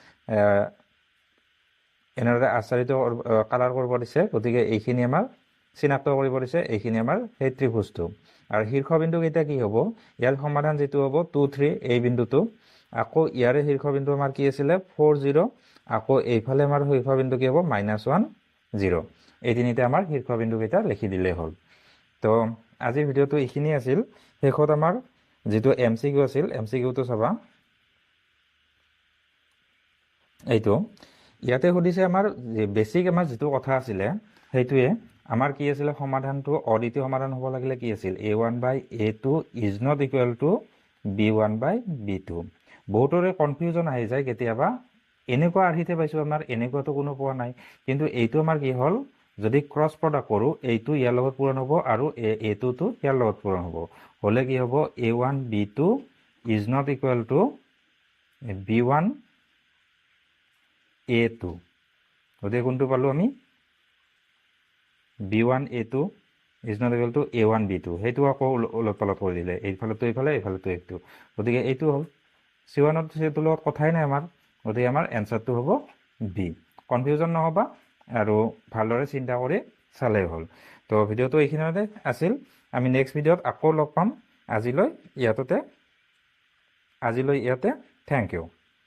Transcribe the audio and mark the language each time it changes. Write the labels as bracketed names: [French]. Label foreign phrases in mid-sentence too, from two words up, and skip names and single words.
[Assamese] এনেদৰে আচাৰিত কালাৰ কৰিব দিছে গতিকে এইখিনি আমাৰ চিনাক্ত কৰিব দিছে এইখিনি আমাৰ সেই ত্ৰিভুজটো আৰু শীৰ্ষবিন্দু কেইটা কি হ'ব ইয়াৰ সমাধান যেটো হ'ব 2 3 এই বিন্দুটো আকৌ ইয়াৰে শীৰ্ষবিন্দু আমাৰ কি আছিল 4 0 আকৌ এইফালে আমাৰ শীৰ্ষবিন্দু কি হ'ব -1 0 এই তিনিটা আমাৰ শীৰ্ষবিন্দু কেইটা লিখি দিলে হ'ল তো আজিৰ ভিডিওটো এইখিনি আছিল শেষত আমাৰ যেটো MCQ আছিল MCQটো চাবা এইটো ইয়াতে সুধিছে আমাৰ বেসিক আমাৰ যেটো কথা আছিল সেইটোৱে আমাৰ কি আছিল সমাধানটো অদ্বিতীয় সমাধান হ'ব লাগিলে কি আছিল [English] a1/a2 is not equal to b1/b2 [Assamese] বহুতৰে কনফিউজন আহি যায় কেতিয়াবা এনেকুৱা আৰহিতে পাইছো আমাৰ এনেকুৱাটো কোনো পোৱা নাই কিন্তু এইটো আমাৰ কি হ'ল যদি [English] cross product [Assamese] কৰো এইটো ইয়াৰ লগত পূৰণ হ'ব আৰু a2 টো ইয়াৰ লগত পূৰণ হ'ব হলে কি হ'ব [English] a1 b2 is not equal to b1 [Assamese] a2 গতে কোনটো পালো আমি [English] b1 a2 is not equal to a1 b2 [Assamese] হেতু আকৌ উলট-পালট কৰি দিলে এইফালেটো এইফালেটো এইটো গতিকে এইটো হ'ল c1 ত c2 লগত কথাই নাই আমাৰ গতিকে আমাৰ এনসারটো হ'ব b কনফিউজন নহবা আৰু ভালদৰে চিন্তা কৰি চালে হ'ল তো ভিডিওটো এইখিনিতে আছিল আমি [English] next video [Assamese] আকৌ লগ পাম আজিলৈ ইয়াতে [English] thank you